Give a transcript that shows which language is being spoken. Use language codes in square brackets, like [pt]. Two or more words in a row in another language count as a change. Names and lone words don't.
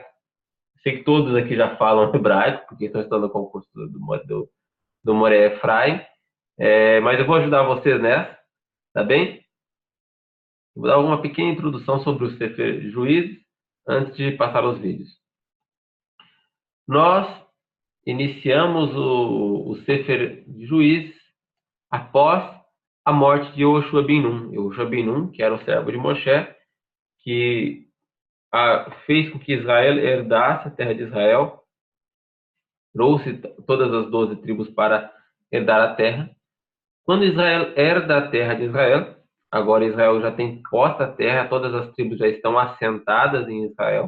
[pt] Sei que todos aqui já falam hebraico, porque estão estudando o concurso do Moré Efraim, mas eu vou ajudar vocês nessa, tá bem? Vou dar uma pequena introdução sobre o Sefer Juízes antes de passar os vídeos. Nós iniciamos o Sefer Juízes após a morte de Yehoshua ben Nun. Yehoshua ben Nun, que era o servo de Moshe, que fez com que Israel herdasse a terra de Israel, trouxe todas as 12 tribos para herdar a terra. Quando Israel herda a terra de Israel, agora Israel já tem posta a terra, todas as tribos já estão assentadas em Israel.